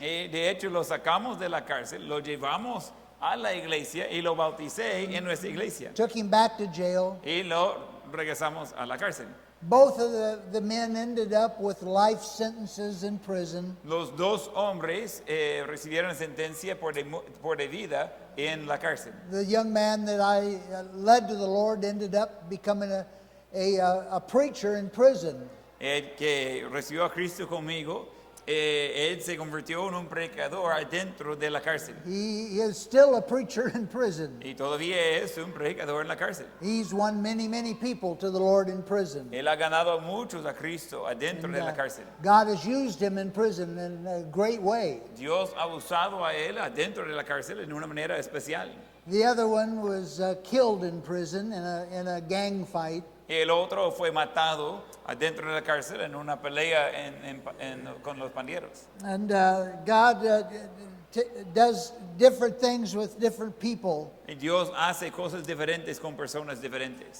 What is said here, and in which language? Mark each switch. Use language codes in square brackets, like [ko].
[es] De hecho, lo sacamos de la cárcel, lo llevamos a la iglesia y lo bauticé en nuestra iglesia. [en] took him back to jail. [es] Y lo regresamos a la cárcel. [en] Both of the men ended up with life sentences in prison. [es] Los dos hombres recibieron sentencia por de vida en la cárcel. [en] The young man that I led to the Lord ended up becoming a preacher in prison. [es] El que recibió a Cristo conmigo, él se convirtió en un predicador adentro de la cárcel. [en] He is still a preacher in prison. [es] Y todavía es un predicador en la cárcel. [en] He's won many, many people to the Lord in prison. [es] Él ha ganado a muchos a Cristo adentro [en] And, [es] de la cárcel. [en] God has used him in prison in a great way. [es] Dios ha usado a él adentro de la cárcel en una manera especial. [en] The other one was killed in prison in a gang fight. [es] El otro fue matado adentro de la cárcel en una pelea con los pandilleros. [en] And God does different things with different people. [es] Y Dios hace cosas diferentes con personas diferentes.